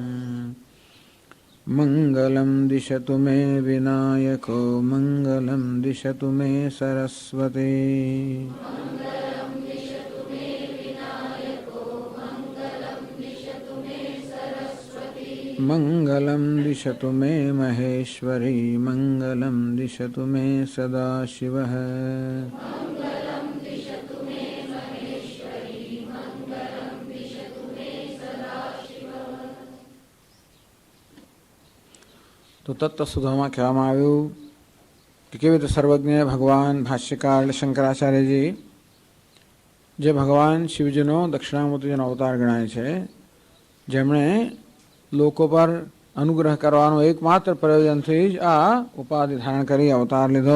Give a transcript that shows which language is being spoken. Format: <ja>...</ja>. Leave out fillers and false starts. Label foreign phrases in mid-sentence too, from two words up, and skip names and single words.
<sa>मङ्गलं दिशतु मे विनायको मङ्गलं दिशतु मे सरस्वती। मङ्गलं दिशतु मे महेश्वरी मङ्गलं दिशतु मे सदाशिवः।</sa> <gu>તો તત્વસુધામાં કહેવામાં આવ્યું કે કેવી રીતે સર્વજ્ઞ ભગવાન ભાષ્યકાર શંકરાચાર્યજી જે ભગવાન શિવજીનો દક્ષિણામૂર્તિનો અવતાર ગણાય છે, જેમણે લોકો પર અનુગ્રહ કરવાનો એકમાત્ર પ્રયોજનથી જ આ ઉપાધિ ધારણ કરી અવતાર લીધો.</gu>